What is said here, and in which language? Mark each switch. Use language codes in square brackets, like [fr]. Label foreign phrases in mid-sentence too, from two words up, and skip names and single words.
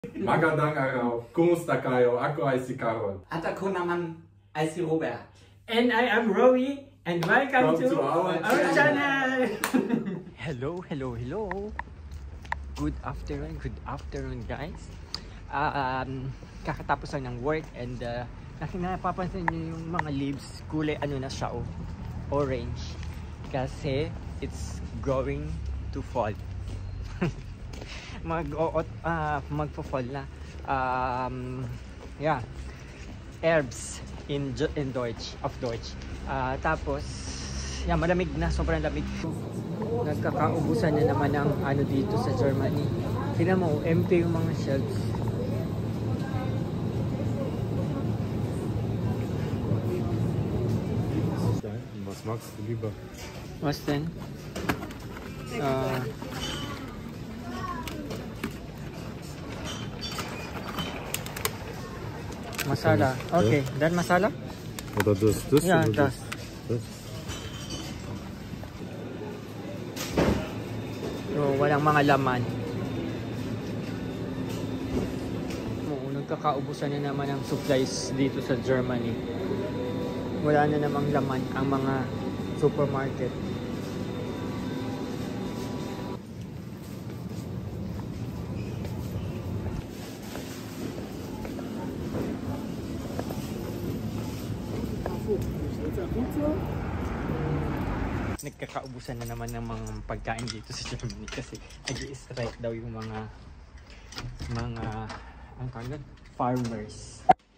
[tl] Magandang araw. Kumusta kayo? Ako ay si Carol. At ako naman ay si Robert. [en] And I am Rowie. And welcome to our channel. Hello. Good afternoon guys. [tl] Kakatapos lang ng work and napapansin niyo yung mga leaves, kulay ano na siya, orange. [en] Kasi it's going to fall. [tl] Magpo-fall na. [en] Yeah. Herbs in Deutsch. [tl] Tapos yeah, malamig na, sobrang lamig. Nagkakaubusan na naman ang ano dito sa Germany. Tingnan mo, empty yung mga shelves. [de] Was magst du lieber? Was denn? Masala. Okay, dan masala? Oder das? Ja, oder das. So, [tl] walang mga laman. Nagkakaubusan na naman ang supplies dito sa Germany. Wala na namang laman ang mga supermarket. Nagkakaubusan na naman ng mga pagkain dito sa Germany kasi nag-i-strike daw yung mga farmers.